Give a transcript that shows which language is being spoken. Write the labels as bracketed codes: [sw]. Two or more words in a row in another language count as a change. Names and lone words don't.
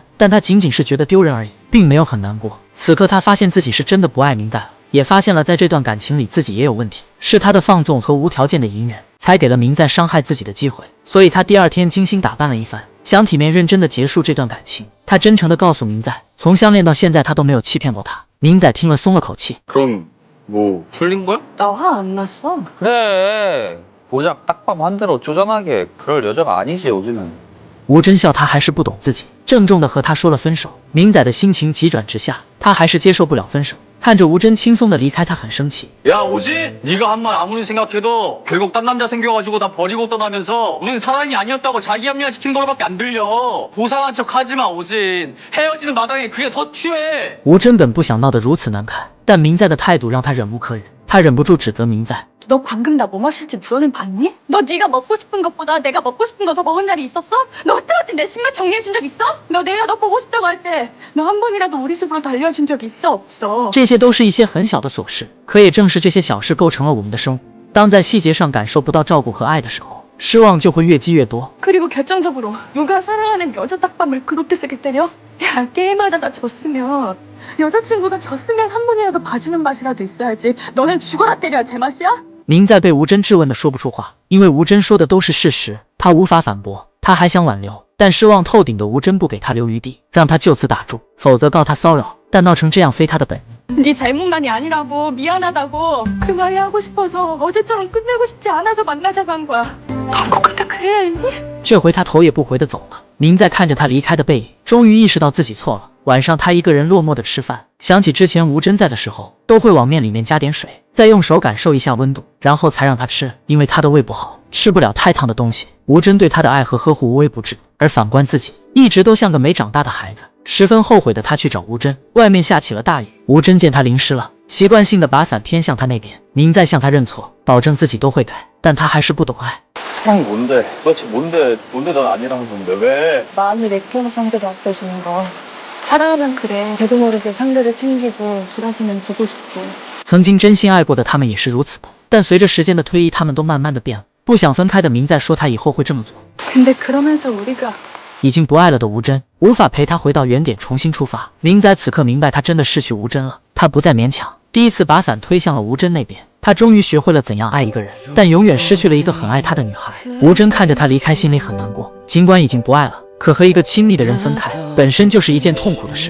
[zh] 但他仅仅是觉得丢人而已，并没有很难过。此刻他发现自己是真的不爱明仔了，也发现了在这段感情里自己也有问题，是他的放纵和无条件的隐忍，才给了明仔伤害自己的机会。所以他第2天精心打扮了一番，想体面认真的结束这段感情。他真诚的告诉明仔，从相恋到现在他都没有欺骗过他。明仔听了松了口气。 [ko] 그럼 뭐 풀린 거야? 나 화 안 났어. 그래. 고작 딱밤 한 대로 쪼잔하게 그럴 여자가 아니지 요즘은. [zh] 吴真笑他还是不懂自己，郑重的和他说了分手。明仔的心情急转直下，他还是接受不了分手。看着吴真轻松的离开，他很生气。 [ko] 야 오지? 네가 한 말 아무리 생각해도 결국 딴 남자 생겨가지고 나 버리고 떠나면서 우리는 사랑이 아니었다고 자기 합리화시킨 거로밖에 안 들려. 부상한 척 하지마 오진. 헤어지는 마당에 그게 더 취해. [zh] 吴真本不想闹得如此难看，但明仔的态度让他忍无可忍，他忍不住指责明仔。 [ko] 너 방금 나 뭐 마실지 물어낸 봤니? 너 네가 먹고 싶은 것보다 내가 먹고 싶은 거 더 먹은 날이 있었어? 너 그때까지 내 신발 정리해준 적 있어? 너 내가 너 보고 싶다고 할 때 너 한 번이라도 우리 집으로 달려준 적 있어 없어? [zh] 这些都是一些很小的琐事，可也正是这些小事构成了我们的生活。当在细节上感受不到照顾和爱的时候，失望就会越积越多。 [ko] 그리고 결정적으로 누가 사랑하는 여자 딱밤을 그렇게 세게 때려? 야 게임하다 나 졌으면 여자친구가 졌으면 한 번이라도 봐주는 맛이라도 있어야지. 너는 죽어라 때려야 제맛이야? [zh] 明在被吴真质问的说不出话，因为吴真说的都是事实，他无法反驳。他还想挽留，但失望透顶的吴真不给他留余地，让他就此打住，否则告他骚扰。但闹成这样非他的本。 [ko] 네 잘못만이 아니라고 미안하다고 그 말이 하고 싶어서 어제처럼 끝내고 싶지 않아서 만나자고 한 거야. 넌 꼭 다 그래야 했니? [zh] 这回他头也不回的走了。明在看着他离开的背影，终于意识到自己错了。晚上他一个人落寞的吃饭，想起之前吴真在的时候，都会往面里面加点水，再用手感受一下温度，然后才让他吃，因为他的胃不好，吃不了太烫的东西。吴真对他的爱和呵护无微不至，而反观自己，一直都像个没长大的孩子。十分后悔的他去找吴真，外面下起了大雨。吴真见他淋湿了，习惯性的把伞偏向他那边。明在向他认错，保证自己都会改，但他还是不懂爱。 [ko] 사랑이 뭔데? 도대체 뭔데 넌 아니라는 건데 왜? 마음을 내켜서 상대를 아껴주는 거. 사랑하면 그래. 저도 모르게 상대를 챙기고 돌아서면 보고 싶고. [zh] 曾经真心爱过的他们也是如此的，但随着时间的推移，他们都慢慢的变了。不想分开的明在说他以后会这么做。 [ko] 근데 그러면서 우리가 [zh] 已经不爱了的吴真无法陪他回到原点重新出发。明仔此刻明白他真的失去吴真了，他不再勉强，第一次把伞推向了吴真那边。他终于学会了怎样爱一个人，但永远失去了一个很爱他的女孩。吴真看着他离开，心里很难过。尽管已经不爱了，可和一个亲密的人分开，本身就是一件痛苦的事。